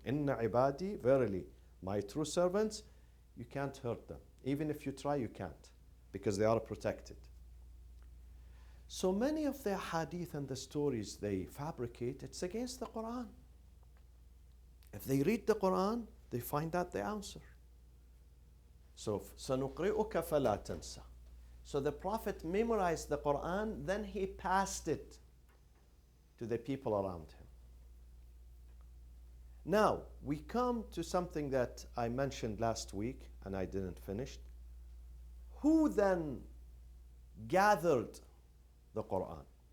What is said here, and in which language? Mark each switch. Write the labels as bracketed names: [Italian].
[Arabic] Inna ibadi, [English] verily, my true servants, you can't hurt them. Even if you try, you can't, because they are protected. So many of the hadith and the stories they fabricate, it's against the Quran. If they read the Quran, they find out the answer. So, [Arabic] سَنُقْرِئُكَ فَلَا تَنْسَى. [English] So the Prophet memorized the Quran, then he passed it to the people around him. Now, we come to something that I mentioned last week, and I didn't finish. Who then gathered the Quran?